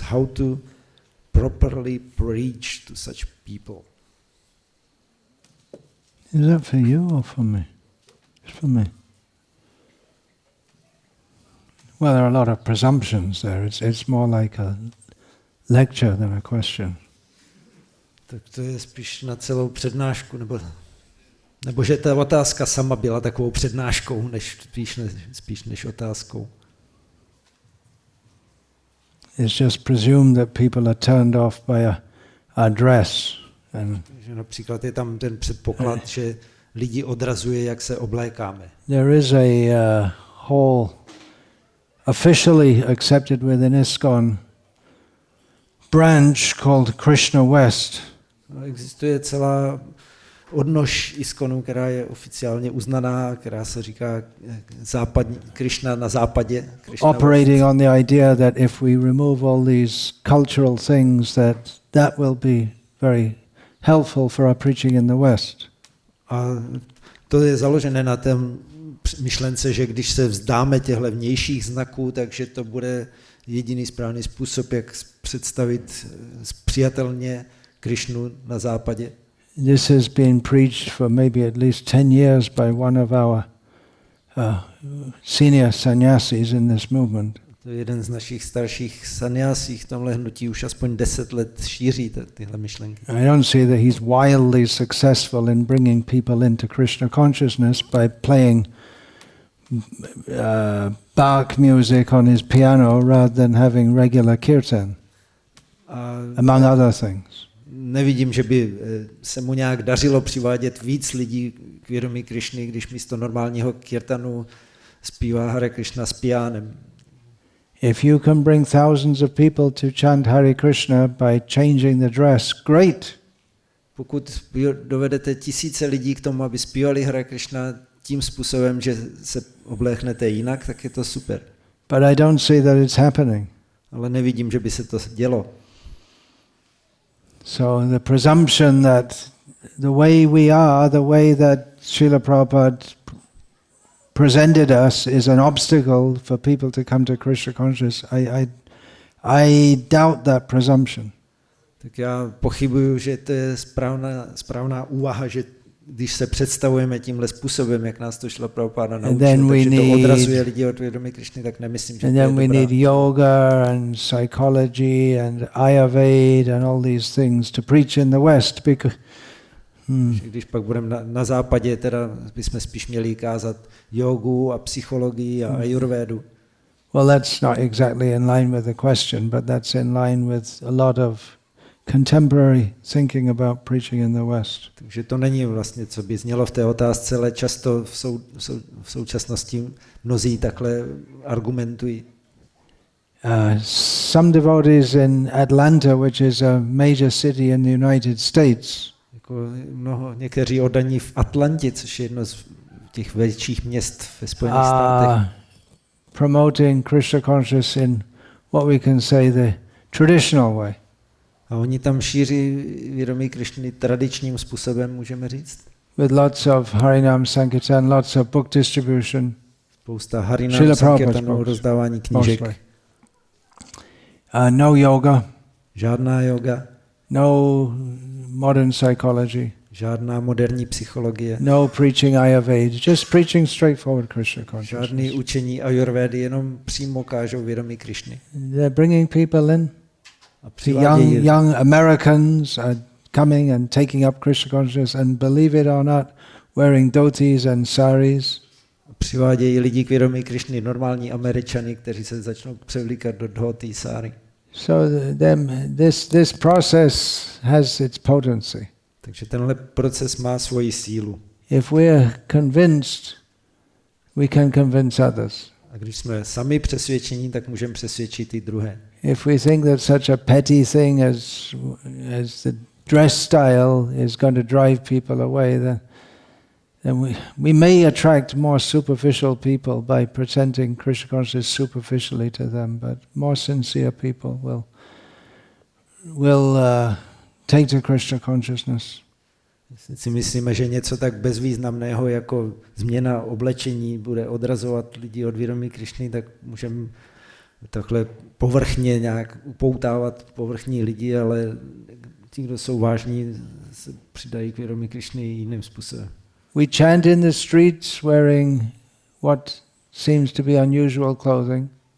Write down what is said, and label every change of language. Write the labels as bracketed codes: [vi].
[en] How to properly preach to such people? Is that for you or for me? It's for me. Well, there are a lot of presumptions there. It's more like a lecture than a question. [cs] Tak to je spíš na celou přednášku, nebo že ta otázka sama byla takovou přednáškou, spíš než otázkou. [en] It's just presumed that people are turned off by a dress. [cs] Že například je tam ten předpoklad, že lidi odrazuje, jak se oblékáme. [en] There is a whole officially accepted within ISKCON branch called Krishna West. [cs] Existuje celá odnož ISKCONu, která je oficiálně uznaná, která se říká Krishna na západě. [en] Krishna operating West. On the idea that if we remove all these cultural things, that will be very helpful for our preaching in the West. [cs] A to je založené na té myšlence, že když se vzdáme těchto vnějších znaků, takže to bude jediný správný způsob, jak představit přijatelně Krishnu na západě. [en] this has been preached for maybe at least 10 years by one of our senior sannyasis in this movement. [cs] To je jeden z našich starších sannyásí v tomhle hnutí už aspoň 10 let šíří tyhle myšlenky. [en] I don't see that he's wildly successful in bringing people into Krishna consciousness by playing Bach music on his piano rather than having regular kirtan, among other things. [cs] Nevidím, že by se mu nějak dařilo přivádět víc lidí k vědomí Krišny, když místo normálního kirtanu zpívá Hare Krishna s pianem. [en] If you can bring thousands of people to chant Hare Krishna by changing the dress, great. [cs] Pokud dovedete tisíce lidí k tomu, aby zpívali Hare Krishna tím způsobem, že se obléknete jinak, tak je to super. [en] But I don't see that it's happening. [cs] Ale nevidím, že by se to dělo. [en] So the presumption that the way we are, the way that Srila Prabhupada presented us is an obstacle for people to come to Krishna consciousness, I doubt that presumption. [cs] Tak já pochybuju, že to je správná úvaha, že když se představujeme tímhle způsobem, jak nás to Srila Prabhupada naučil, takže to odrazuje lidi od vědomí Krishny, tak nemyslím, že to je dobrá. [en] And then we need yoga and psychology and Ayurveda and all these things to preach in the West, because [cs] Když pak budeme na západě, teda bychom spíš měli kázat jogu a psychologii a ayurvédu. [en] Well, that's not exactly in line with the question, but that's in line with a lot of contemporary thinking about preaching in the West. [cs] Takže to není vlastně, co by znělo v té otázce, ale často v současnosti mnozí takhle argumentují. [en] Some devotees in Atlanta, which is a major city in the United States, [cs] někteří oddaní v Atlantě, což je jedno z těch větších měst ve Spojených státech, [en] promoting Krishna consciousness in what we can say the traditional way. [cs] A oni tam šíří vědomí Krishny tradičním způsobem, můžeme říct. [en] With lots of Harinam Sankirtan, lots of book distribution. [cs] Spousta Harinam Sankirtanu, rozdávání knížek. [en] No yoga. [cs] Žádná yoga. [en] No modern psychology. [cs] Žádná moderní psychologie. [en] No preaching Ayurveda, just preaching straightforward Krishna consciousness. [cs] Žádný učení Ayurvedy, jenom přímo kážou vědomí Krishny. [en] They're bringing people in. The young Americans are coming and taking up Krishna consciousness, and believe it or not, wearing dhotis and saris. [cs] Přivádějí lidi k vědomí Krishny, normální Američany, kteří se začnou převlíkat do dhoti, sari. [en] So this process has its potency. [cs] Takže tenhle proces má svoji sílu. [en] If we are convinced, we can convince others. [cs] A když jsme sami přesvědčení, tak můžeme přesvědčit i druhé. [en] If we think that such a petty thing as the dress style is going to drive people away, then we may attract more superficial people by presenting Krishna consciousness superficially to them, but more sincere people will take to Krishna consciousness. [cs] Si myslíme, že něco tak bezvýznamného jako změna oblečení bude odrazovat lidi od vědomí Krishny, tak můžeme takhle povrchně nějak upoutávat povrchní lidi, ale ti, kdo jsou vážní, se přidají k vědomí Krishny jiným způsobem. [en] We chant in the streets wearing what seems to be unusual clothing.